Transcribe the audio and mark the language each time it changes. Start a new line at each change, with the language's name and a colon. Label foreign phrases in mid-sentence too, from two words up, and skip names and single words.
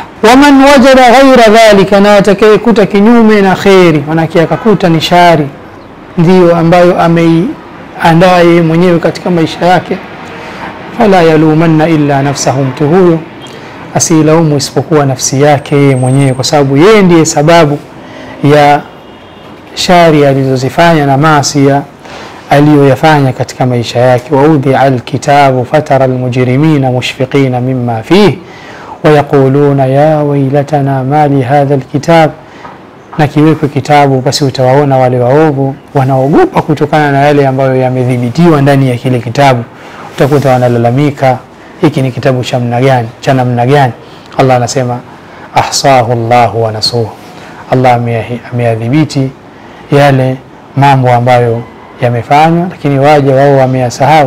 Arabic: ومن وجد غير ذلك,
Swahili: na atakayekuta kinyume na khairi, manake akakuta ni shari ndio ambayo ameiandaa yeye mwenyewe katika maisha yake,
Arabic: فلا يلومن إلا نفسه,
Swahili: mtu huyo asilaumu isipokuwa nafsi yake yeye mwenyewe, kwa sababu yeye ndiye sababu ya shari alizozifanya na maasi aliyoyafanya katika maisha yake.
Arabic: ووضع الكتاب فترى المجرمين مشفقين مما فيه ويقولون يا ويلتنا ما لهذا الكتاب,
Swahili: na kiwekwe kitabu basi utawaona wale waovu wanaogopa kutokana na yale ambayo yamedhibitiwa ndani ya kile kitabu. Utakuta wanalalamika, hiki ni kitabu cha namna gani? Allah anasema
Arabic: أحصاه الله ونسوه,
Swahili: Allah ameyadhibiti yale mambo ambayo yamefanywa, lakini waje wao wameyasahau.